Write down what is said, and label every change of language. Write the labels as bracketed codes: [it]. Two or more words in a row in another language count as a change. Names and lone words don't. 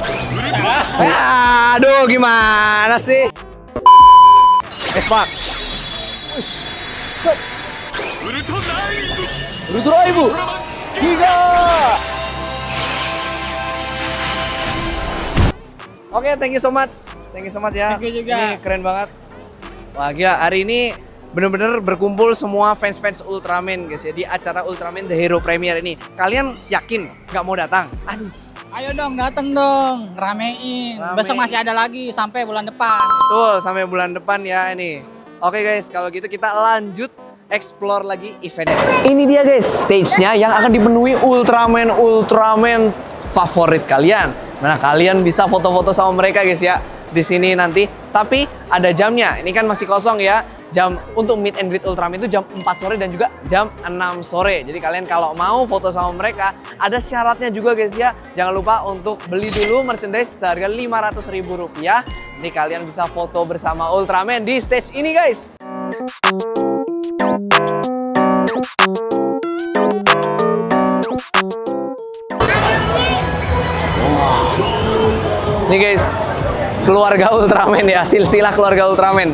[id] Aduh, gimana sih? Espak. Set. Ultra Ibu. Giga. Oke, [en] thank you so much ya. Thank you [id] juga. Ini keren banget. Wah, gila, hari ini bener-bener berkumpul semua fans Ultraman guys ya di acara Ultraman The Hero Premier ini. Kalian yakin nggak mau datang? Aduh. Ayo dong, dateng dong, ramein. Besok masih ada lagi sampai bulan depan. Betul, sampai bulan depan ya ini. Oke guys, kalau gitu kita lanjut explore lagi eventnya. Ini dia guys, stage-nya yang akan dipenuhi Ultraman favorit kalian. Nah, kalian bisa foto-foto sama mereka guys ya di sini nanti. Tapi ada jamnya. Ini kan masih kosong ya. Jam untuk [en] meet and greet [id] Ultraman itu jam 4 sore dan juga jam 6 sore. Jadi kalian kalau mau foto sama mereka, ada syaratnya juga guys ya. Jangan lupa untuk beli dulu merchandise seharga Rp500.000. Nanti kalian bisa foto bersama Ultraman di stage ini guys. Nih guys, keluarga Ultraman ya, silsilah keluarga Ultraman.